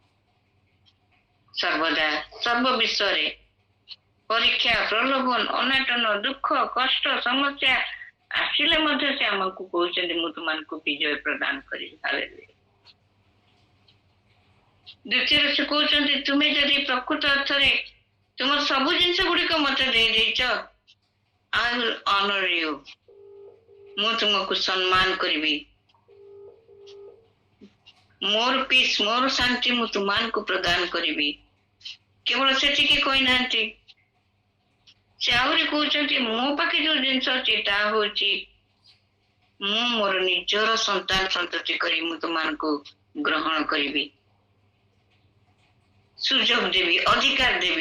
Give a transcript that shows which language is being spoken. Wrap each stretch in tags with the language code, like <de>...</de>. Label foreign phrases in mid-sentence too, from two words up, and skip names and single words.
<or>ସର୍ବଦା ସର୍ବ ବିଷୟରେ ପରୀକ୍ଷା, ପ୍ରଲୋଭନ, ଅନାଟନ, ଦୁଃଖ, କଷ୍ଟ, ସମସ୍ୟା ଆସିଲେ ମଧ୍ୟ ସେ ଆମକୁ କହୁଛନ୍ତି ମୁଁ ତୁମମାନଙ୍କୁ ବିଜୟ ପ୍ରଦାନ କରିବି। ହାଲେଲୁୟା। ଦ୍ୱିତୀୟରେ ସେ କହୁଛନ୍ତି ତୁମେ ଯଦି ପ୍ରକୃତ ଅର୍ଥରେ ତୁମର ସବୁ ଜିନିଷ ଗୁଡ଼ିକ ମତେ ଦେଇଦେଇଛ,</or> <en>I will honor you,</en> <or>ମୁଁ ତୁମକୁ ସମ୍ମାନ କରିବି। ମୋର ପିସ୍, ମୋର ଶାନ୍ତି ମୁଁ ତୁମମାନଙ୍କୁ ପ୍ରଦାନ କରିବି। କେବଳ ସେତିକି କହିନାହାନ୍ତି, ସେ ଆହୁରି କହୁଛନ୍ତି ମୋ ପାଖେ ଯୋଉ ଜିନିଷ ଅଛି ତାହା ହଉଛି ମୁଁ ମୋର ନିଜର ସନ୍ତାନ ସନ୍ତତି କରି ମୁଁ ତୁମମାନଙ୍କୁ ଗ୍ରହଣ କରିବି, ସୁଯୋଗ ଦେବି, ଅଧିକାର ଦେବି।</or>